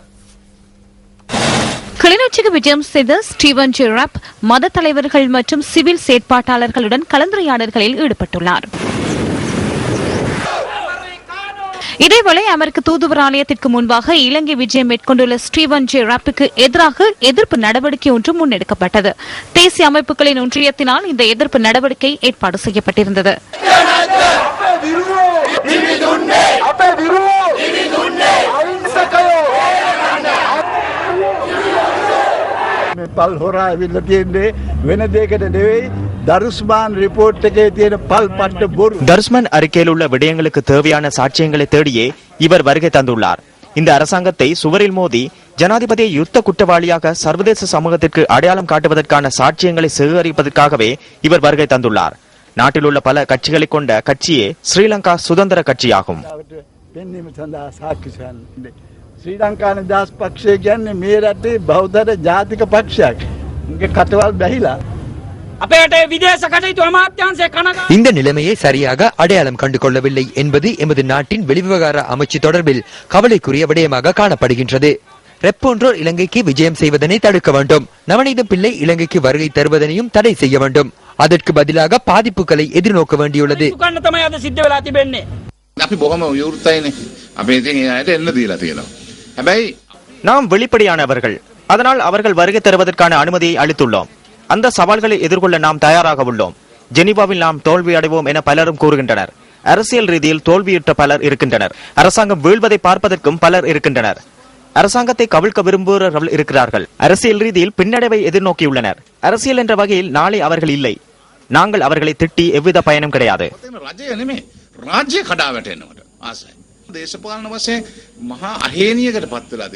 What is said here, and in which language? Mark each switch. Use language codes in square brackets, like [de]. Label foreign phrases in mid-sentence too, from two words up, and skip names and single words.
[ta] கிளிநொச்சிக்கு விஜயம் செய்த ஸ்டீபன் ஜே ரெப் மத தலைவர்கள் மற்றும் சிவில் செயற்பாட்டாளர்களுடன் கலந்துரையாடல்களில் ஈடுபட்டுள்ளார். இதேவேளை அமெரிக்க தூதுவர் ஆலயத்திற்கு முன்பாக இலங்கை விஜயம் மேற்கொண்டுள்ள ஸ்டீபன் ஜே ரெப்புக்கு எதிராக எதிர்ப்பு நடவடிக்கை ஒன்று முன்னெடுக்கப்பட்டது. தேசிய அமைப்புகளின் ஒன்றியத்தினால் இந்த எதிர்ப்பு நடவடிக்கை ஏற்பாடு செய்யப்பட்டிருந்தது. [si] පල් හොරා ඇවිල්ලා තියෙන්නේ වෙන දෙයකට නෙවෙයි දරුස්මාන් රිපෝට් එකේ තියෙන පල් පට්ට බොරු. [ta] தருஸ்மான் அறிக்கையில் உள்ள விடயங்களுக்கு தேவையான சாட்சியங்களை தேடியே இவர் வருகை தந்துள்ளார். இந்த அரசாங்கத்தை சுவரில் மோதி ஜனாதிபதியை யுத்த குற்றவாளியாக சர்வதேச சமூகத்திற்கு அடையாளம் காட்டுவதற்கான சாட்சியங்களை சேகரிப்பதற்காகவே இவர் வருகை தந்துள்ளார். நாட்டில் உள்ள பல கட்சிகளை கொண்ட கட்சியே ஸ்ரீலங்கா சுதந்திர கட்சியாகும். [si] ශ්‍රී ලංකා නිදහස් පක්ෂය කියන්නේ මේ රටේ බෞද්ධ ජාතික පක්ෂයක්. උන්ගේ කටවල් බැහිලා අපේට විදේශ කටයුතු අමාත්‍යාංශය කනගාටු. [ta] இந்த நிலைமையை சரியாக அடையாளம் கண்டு கொள்ளவில்லை என்பது எமது நாட்டின் வெளிவிவகார அமைச்சு தொடர்பில் கவலைக்குரிய விடயமாக காணப்படுகின்றது. ரெப் போன்றோர் இலங்கைக்கு விஜயம் செய்வதனை தடுக்க வேண்டும். நவநீதம் பிள்ளை இலங்கைக்கு வருகை தருவதனையும் தடை செய்ய வேண்டும். அதற்கு பதிலாக பாதிப்புகளை எதிர்நோக்க வேண்டியுள்ளது. [si] තමයි අද සිද්ධ වෙලා තිබෙන්නේ. අපි බොහොම විවෘතයිනේ. අපි ඉතින් ඒ අයට එන්න දීලා තියෙනවා. [ta] நாம் வெளிப்படையானவர்கள். அதனால் அவர்கள் வருகை தருவதற்கான அனுமதியை அளித்துள்ளோம். அந்த சவால்களை எதிர்கொள்ள நாம் தயாராக உள்ளோம். ஜெனீவாவில் நாம் தோல்வி அடைவோம் என பலரும் கூறுகின்றனர். அரசியல் ரீதியில் தோல்வியுற்ற பலர் இருக்கின்றனர். அரசாங்கம் வீழ்வதை பார்ப்பதற்கும் பலர் இருக்கின்றனர். அரசாங்கத்தை கவிழ்க்க விரும்புகிறவர்கள் இருக்கிறார்கள். அரசியல் ரீதியில் பின்னடைவை எதிர்நோக்கியுள்ளனர். அரசியல் என்ற வகையில் நாளை அவர்கள் இல்லை. நாங்கள் அவர்களை திட்டி எவ்வித பயனும் கிடையாது. [si] දේශපාලන වශයෙන් මහා අහේනියකට පත් වෙලා